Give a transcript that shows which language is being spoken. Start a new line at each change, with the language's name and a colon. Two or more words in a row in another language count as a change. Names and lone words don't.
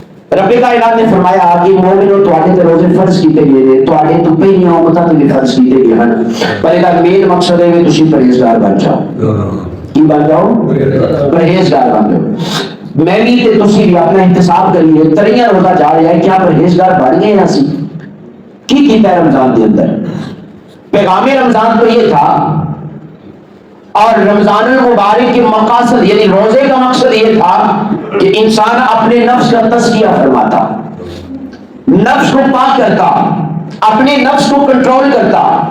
Punjabi: رب کائنات نے فرمایا کہ مومنو تواڈے تے روزے فرض کیتے گئے نے، تواڈے تو پہلیاں امتاں تے فرض کیتے گئے ہیں، پر دا مین مقصد ہے کہ تسی پرہیزگار بن جاؤ۔ کی بن جاؤ؟ پرہیزگار بن جاؤ۔ میں بھی تے تسی بھی اپنا احتساب کریے، تریاں روزہ جا رہا ہے، کیا پرہیزگار بن گئے ہیں اسی؟ کی کیتا ہے رمضان کے اندر؟
Urdu: پیغام رمضان تو یہ تھا، اور رمضان المبارک کے مقاصد یعنی روزے کا مقصد یہ تھا کہ انسان اپنے نفس کا تزکیہ فرماتا، نفس کو پاک کرتا، اپنے نفس کو کنٹرول کرتا۔